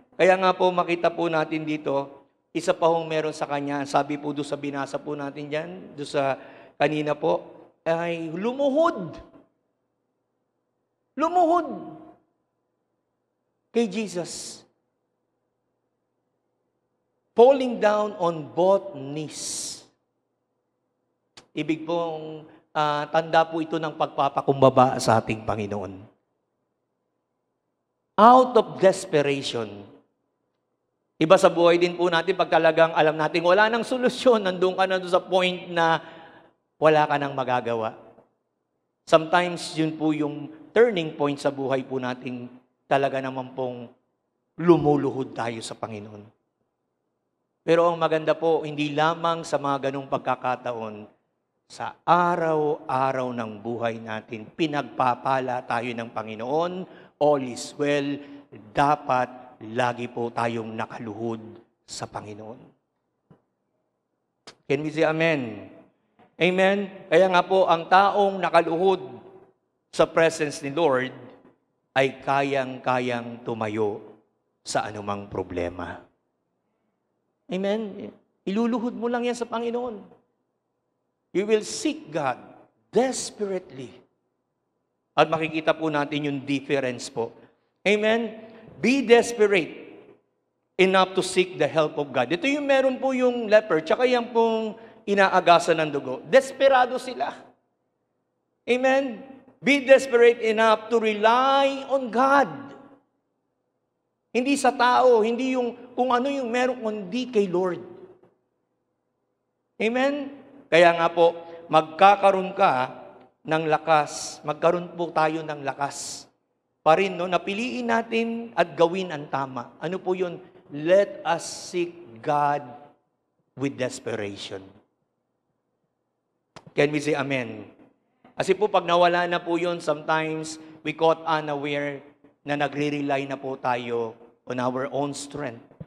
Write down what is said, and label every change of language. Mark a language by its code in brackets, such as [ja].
[tl] Kaya nga po, makita po natin dito, isa pa hong meron sa kanya, sabi po doon sa binasa po natin dyan, doon sa kanina po, ay lumuhod. Lumuhod kay Jesus. [en] Falling down on both knees. [tl] Ibig pong tanda po ito ng pagpapakumbaba sa ating Panginoon. [en] Out of desperation. [tl] Iba sa buhay din po natin, pag talagang alam natin, wala nang solusyon, nandun ka na doon sa point na wala ka nang magagawa. Sometimes, yun po yung turning point sa buhay po natin, talaga naman pong lumuluhod tayo sa Panginoon. Pero ang maganda po, hindi lamang sa mga ganong pagkakataon, sa araw-araw ng buhay natin, pinagpapala tayo ng Panginoon, [en] all is well, [tl] dapat lagi po tayong nakaluhod sa Panginoon. [en] Can we say amen? [tl] Amen? Kaya nga po, ang taong nakaluhod sa presence ni Lord ay kayang-kayang tumayo sa anumang problema. Amen? Iluluhod mo lang yan sa Panginoon. [en] You will seek God desperately. [tl] At makikita po natin yung difference po. Amen? [en] Be desperate enough to seek the help of God. [tl] Ito yung meron po yung leper, tsaka yung pong inaagasan ng dugo. Desperado sila. [en] Amen? Be desperate enough to rely on God. [tl] Hindi sa tao, hindi yung kung ano yung meron, kundi kay Lord. Amen? Kaya nga po, magkakaroon ka ng lakas, magkaroon po tayo ng lakas. Pa rin, no, napiliin natin at gawin ang tama. Ano po yun? [en] Let us seek God with desperation. Can we say amen? [tl] Kasi po pag nawala na po yun, [en] sometimes we caught unaware [tl] na nagre-rely na po tayo [en] on our own strength.